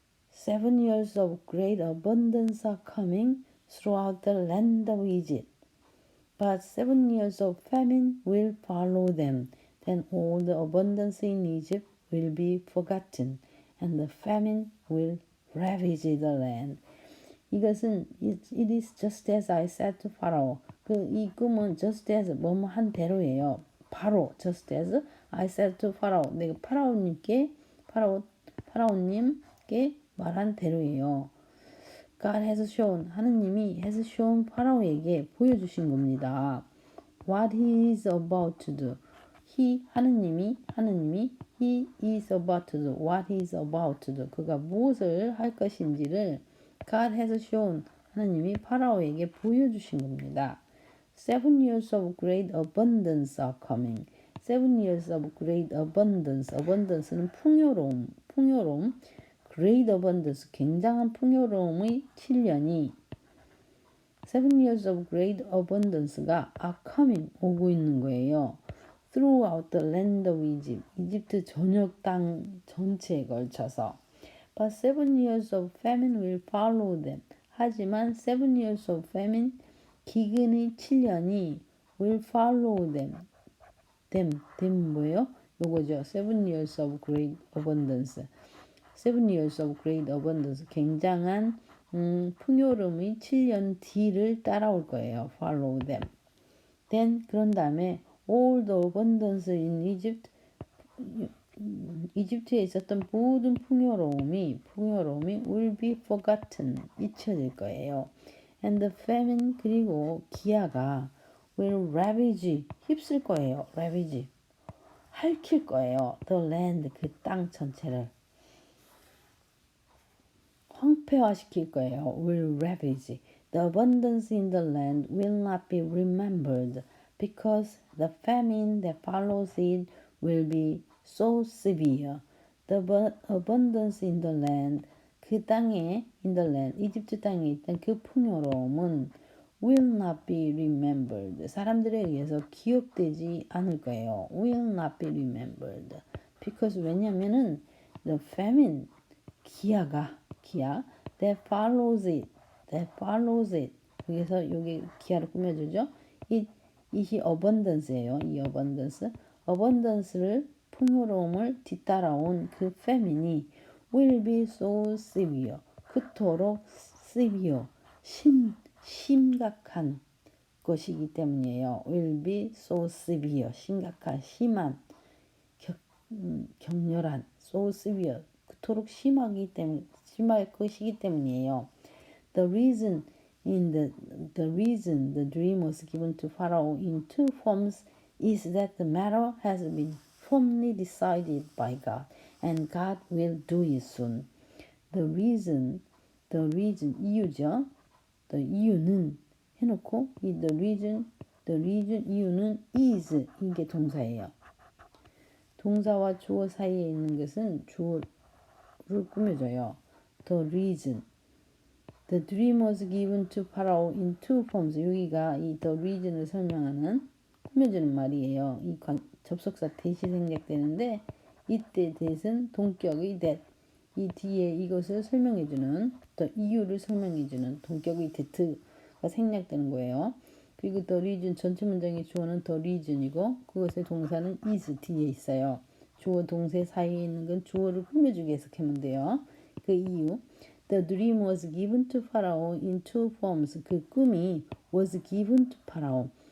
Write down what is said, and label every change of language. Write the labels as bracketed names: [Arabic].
[English] 7 years of great abundance are coming throughout the land of Egypt. But 7 years of famine will follow them. Then all the abundance in Egypt will be forgotten, and the famine will ravage the land. [Korean] 이것은 [English] it is just as I said to Pharaoh. [Korean] 이 꿈은 [English] just as [Korean] 뭐뭐 한 대로예요. [English] 바로 just as I said to Pharaoh. [Korean] 내가 파라오님께 말한 대로예요. [English] God has shown [Korean] 하느님이 [English] has shown [Korean] 파라오에게 보여주신 겁니다. [English] What he is about to do. [Korean] 하느님이 [English] he is about to do. What he is about to do. [Korean] 그가 무엇을 할 것인지를 [English] God has shown [Korean] 하느님이 파라오에게 보여주신 겁니다. [English] 7 years of great abundance are coming. 7 years of great abundance. [Korean] abundance는 풍요로움. [English] great abundance, [Korean] 굉장한 풍요로움의 [English] 7년이 7 years of great abundance가 are coming, [Korean] 오고 있는 거예요. [English] throughout the land of Egypt, [Korean] 이집트 전역 땅 전체에 걸쳐서. [English] But 7 years of famine will follow them. [Korean] 하지만 [English] 7 years of famine, [Korean] 기근의 7년이 [English] will follow them. [Korean] them 뭐예요? 요거죠. [English] 7 years of great abundance. 7 years of great abundance. [Korean] 굉장한 풍요로움의 7년 뒤를 따라올 거예요. [English] follow them. Then [Korean] 그런 다음에 [English] all the abundance in Egypt [Korean] 이집트에 있었던 모든 풍요로움이 [English] will be forgotten [Korean] 잊혀질 거예요. [English] And the famine [Korean] 그리고 기아가 [English] will ravage [Korean] 휩쓸 거예요. ravage 핥힐 거예요. [English] the land [Korean] 그 땅 전체를 황폐화시킬 거예요. [English] will ravage. The abundance in the land will not be remembered because the famine that follows it will be so severe. The abundance in the land, [Korean] 그 땅에, [English] in the land, [Korean] 이집트 땅에 있던 그 풍요로움은 [English] will not be remembered. [Korean] 사람들에 의해서 기억되지 않을 거예요. [English] will not be remembered. [Korean] because 왜냐면은 [English] the famine, [Korean] 기아 [English] that follows it [Korean] 여기서 여기 기아를 꾸며주죠. 이것이 abundance예요. 이 abundance를 풍요로움을 뒤따라온 그 famine이 [English] will be so severe [Korean] 그토록 severe 심각한 것이기 때문이에요. [English] will be so severe. [Korean] 심각한, 심한, 격렬한, [English] so severe. [Korean] 그토록 심할 것이기 때문이에요. [English] The reason the dream was given to Pharaoh in two forms is that the matter has been firmly decided by God, and God will do it soon. The reason [Korean] 이유죠. The 이유는 해놓고 이 the reason 이유는 is 이게 동사예요. 동사와 주어 사이에 있는 것은 주어를 꾸며줘요. [English] The reason. The dream was given to Pharaoh in two forms. [Korean] 여기가 이 the reason을 설명하는 꾸며주는 말이에요. 이 접속사 that이 생략되는데 이때 that은 동격의 that. 이 뒤에 이것을 설명해주는 the 이유를 설명해주는 동격의 that가 생략되는 거예요. 그리고 the reason 전체 문장의 주어는 the reason이고 그것의 동사는 is 뒤에 있어요. 주어 동사 사이에 있는 건 주어를 꾸며주게 해석하면 돼요. 그 이유. [English] The dream was given to Pharaoh in two forms. [Korean] 그 꿈이 [English] was given to Pharaoh.